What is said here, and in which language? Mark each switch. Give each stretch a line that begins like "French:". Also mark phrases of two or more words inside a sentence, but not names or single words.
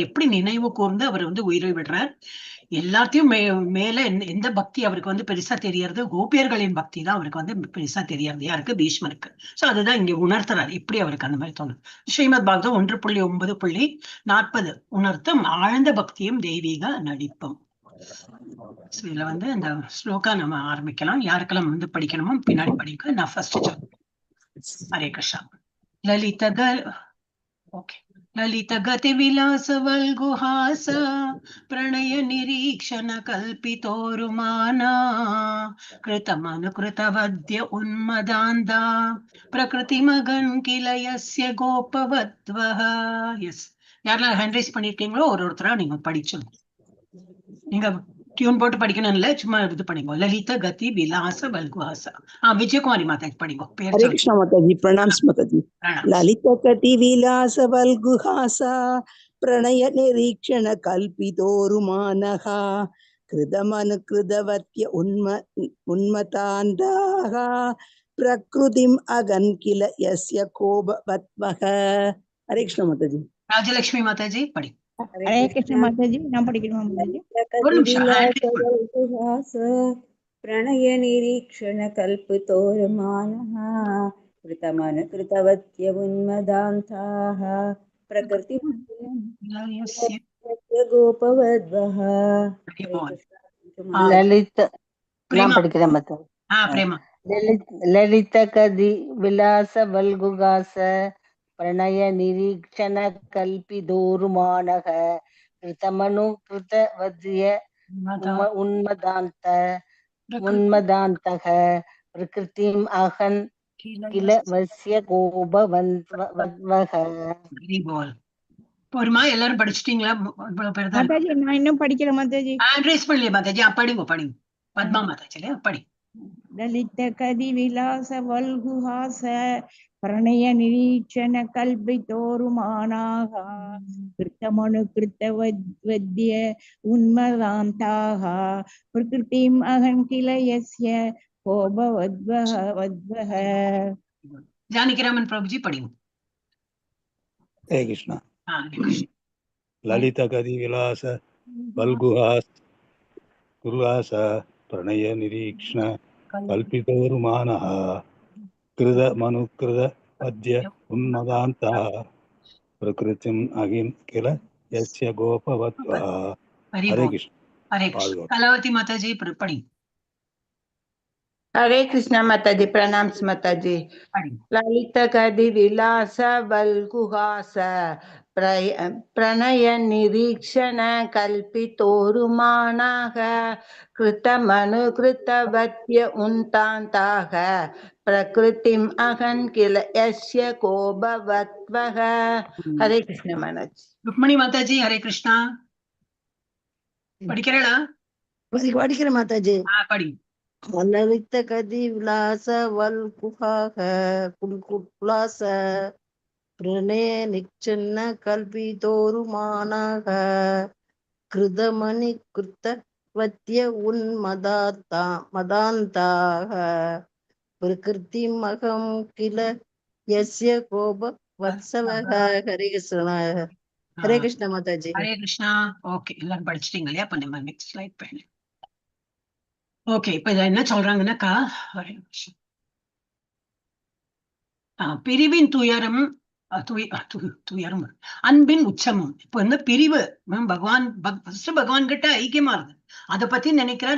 Tamil: எப்படி நினைவு கூர்ந்து அவர் வந்து உயிரை விடுறார் எல்லாத்தையும் மேல எந்த பக்தி அவருக்கு வந்து பெருசா தெரியறது கோபியர்களின் பக்தி தான் அவருக்கு வந்து பெருசா தெரியறது யாருக்கு பீஷ்மருக்கு சோ அதுதான் இங்க உணர்த்துறாரு எப்படி அவருக்கு அந்த மாதிரி தோணும் ஸ்ரீமத் பாகவதம் 1.9.40 உணர்த்தும் ஆழ்ந்த பக்தியும் தெய்வீக நடிப்பும் இதுல வந்து இந்த ஸ்லோகா நம்ம ஆரம்பிக்கலாம் யாருக்கெல்லாம் வந்து படிக்கணுமோ பின்னாடி படிக்க நான் ஃபர்ஸ்ட்
Hindi: हरे कृष्णा
Sanskrit: ललित गति विलास वल्गुहास प्रणय निरीक्षण कल्पितोरुमाना कृतमनुकृतवद्य उन्मदान्दा प्रकृतिमगन् किल यस्य गोपवद्वः यस् யாரெல்லாம்
English: hand raise
Tamil: பண்ணிருக்கீங்களோ ஒருத்தரா நீங்க படிச்சிடணும். நீங்க டியூன் போட்டு படிக்கணும் இல்ல, சும்மா இது பண்ணிக்கோ.
Sanskrit: ललित गति विलास वल्गुवास.
Tamil: விஜயகுமாரி மாதா படிங்கோ. பேர்
Hindi: हरे कृष्णा माता जी, प्रणाम माता जी।
Sanskrit: ललित कति विलास वल्गुहासा प्रणय निरीक्षण कल्पितोरुमानः कृतमनुकृतवत्य उन्मतान्धाः प्रकृतिम् अगन् किल यस्य कोपवत्वः।
Hindi: हरे कृष्णा माता जी।
Tamil: ராஜலட்சுமி மாதாஜி படி.
Hindi: हरे कृष्ण माता जी,
Tamil: நான் படிக்கணுமா माता ஒரு நிமிஷம்
Sanskrit: प्रणय निरीक्षण कल्पितोर्मानः कृतमनुकृतवत्य उन्मदान्ताः प्रकृति गोपवद्वः। ललित
Tamil: நான் படிக்கிறேன் மத்த
Sanskrit: ललित कदि विलास वल्गुगास प्रणय निरीक्षण कल्पितोरुमानः कृतमनुकृत वद्य उन्मदान्तः प्रकृतिम् अहन् किल वस्य कोपवद्वः।
Tamil: போருமா, எல்லாரும் படிச்சிட்டீங்களா? மாதாஜி நான் இன்னும் படிக்கிறேன் மாதாஜி. ஹேண்ட் பண்ணலையே மாதாஜி. படிங்க படிங்க. பத்மா மாதாஜி படி.
Sanskrit: ललित गति विलास वल्गुहास प्रणय निरीक्षण कल्पितोरुमानाः कृतमनु कृतवत्य उन्मदान्धाः प्रकृतिम् अगन् किल यस्य गोपवध्वः.
Tamil: ஜானகிராமன் பிரபுஜி படிங்க.
Hindi: हरे कृष्णा।
Sanskrit: ललित कदि विलास वल्गुहास गुरुहास प्रणय निरीक्षण कल्पितोरुमानः कृत मनुकृत वद्य उन्मदान्तः प्रकृतिम् अगिन् किल यस्य गोपवत्वः।
Hindi: हरे कृष्ण। हरे कृष्ण। कलावती माताजी पढ़ी। हरे कृष्णा माता जी, प्रणाम माता जी। ललित कदि विलास वल्गुहास प्रणय निरीक्षण कल्पितोरुमानः कृतमनुकृतवत्य उन्मदान्तः प्रकृतिम् अहन् किल यस्य कोपवत्वः। हरे कृष्ण माता जी। रुक्मणी माता जी हरे कृष्णा படிக்கிறடா?
Tamil: படிக்கிற மாதாஜி. படி.
Sanskrit: ललित कदि विलास वल्गुहास प्रणय निरीक्षण कल्पितोरुमानः कृतमनुकृतवत्य उन्मदान्ताः प्रकृतिम् अहन् किल यस्य कोपवत्वः।
Hindi: हरे कृष्ण। हरे कृष्ण माताजी। हरे कृष्णा।
Tamil: ஓகே, எல்லாரும் படிச்சிட்டீங்க இல்லையா? அப்ப நம்ம நெக்ஸ்ட் ஸ்லைட் போயிடலாம். ஓகே, இப்ப இத என்ன சொல்றாங்கன்னாக்கா, பிரிவின் துயரம் துயரம் அன்பின் உச்சமும். இப்ப வந்து பிரிவு பகவான் கிட்ட ஐக்கியமா இருக்கு, அதை பத்தி நினைக்கிறாரு.